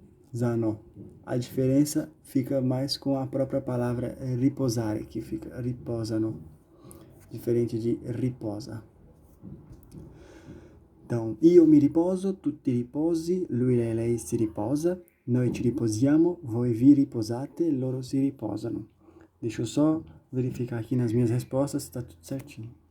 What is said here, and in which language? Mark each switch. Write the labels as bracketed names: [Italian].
[Portuguese] Riposano. A diferença fica mais com a própria palavra riposare, que fica riposano, diferente de riposa. Então, [Italian] io mi riposo, tu ti riposi, lui, lei si riposa, noi ci riposiamo, voi vi riposate, loro si riposano. [Portuguese] Deixa eu só verificar aqui nas minhas respostas se tá tudo certinho.